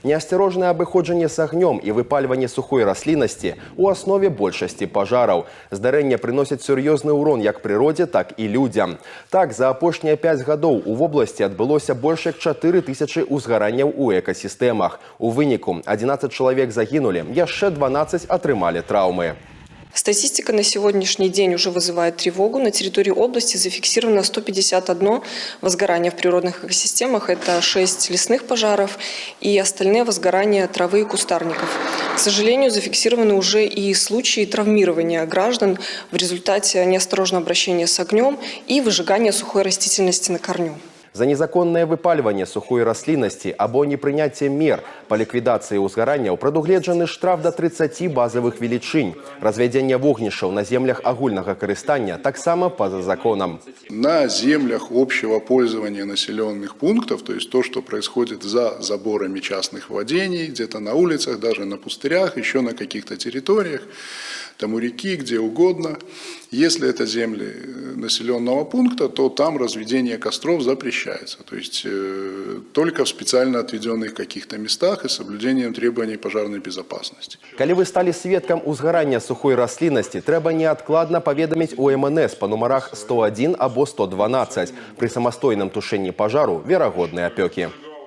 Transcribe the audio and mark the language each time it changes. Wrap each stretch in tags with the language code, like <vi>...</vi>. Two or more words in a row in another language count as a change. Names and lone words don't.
<be>Неасцярожнае абыходжанне з агнём і выпальванне сухой расліннасці у аснове большасці пажараў. Здарэнне прыносіць сур'ёзны ўрон як прыродзе, так і людзям. Так, за апошнія 5 гадоў у вобласці адбылося больш як 4000 узгаранняў у экасістэмах. У выніку 11 чалавек загінулі, яшчэ 12 атрымалі траўмы.</be> <ru>Статистика на сегодняшний день уже вызывает тревогу. На территории области зафиксировано 151 возгорание в природных экосистемах. Это 6 лесных пожаров и остальные возгорания травы и кустарников. К сожалению, зафиксированы уже и случаи травмирования граждан в результате неосторожного обращения с огнем и выжигания сухой растительности на корню.</ru> <be>За незаконнае выпальванне сухой расліннасці або непрыняцце мер па ліквідацыі ўзгаранняў прадугледжаны штраф да 30 базавых велічынь. Развядзенне вогнішчаў на землях агульнага карыстання таксама па-за законам.</be> <ru>На землях общего пользования населенных пунктов, то есть то, что происходит за заборами частных владений, где-то на улицах, даже на пустырях, еще на каких-то территориях, там у реки, где угодно. Если это земли населенного пункта, то там разведение костров запрещается. То есть только в специально отведенных каких-то местах и соблюдением требований пожарной безопасности.</ru> <be>Калі вы сталі сведкам узгарання сухой расліннасці, трэба неадкладна паведаміць у МНС па нумарах 101 або 112. Пры самастойным тушэнні пажару верагодныя апёкі.</be>